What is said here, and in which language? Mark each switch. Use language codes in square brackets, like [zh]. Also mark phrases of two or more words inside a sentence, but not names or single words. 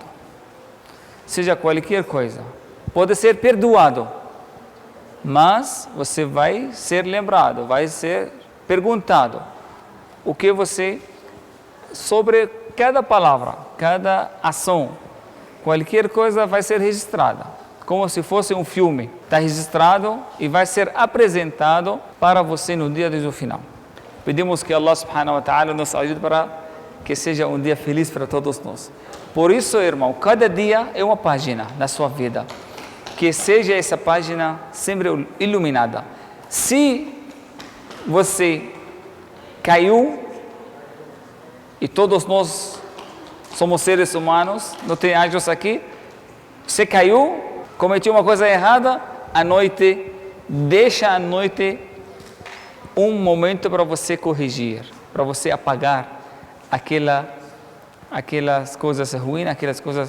[pt] Seja qualquer coisa, pode ser perdoado, mas você vai ser lembrado, vai ser perguntado o que você, sobre cada palavra, cada ação, qualquer coisa vai ser registrada, como se fosse um filme. Está registrado e vai ser apresentado para você no dia do final. Pedimos que Allah [ar] سبحانه وتعالى [pt] nos ajude para que seja um dia feliz para todos nós. Por isso, irmão, cada dia é uma página na sua vida. Que seja essa página sempre iluminada. Se você caiu, e todos nós somos seres humanos, não tem anjos aqui, você caiu, cometeu uma coisa errada, à noite, deixa à noite um momento para você corrigir, para você apagar aquelas coisas ruins, aquelas coisas.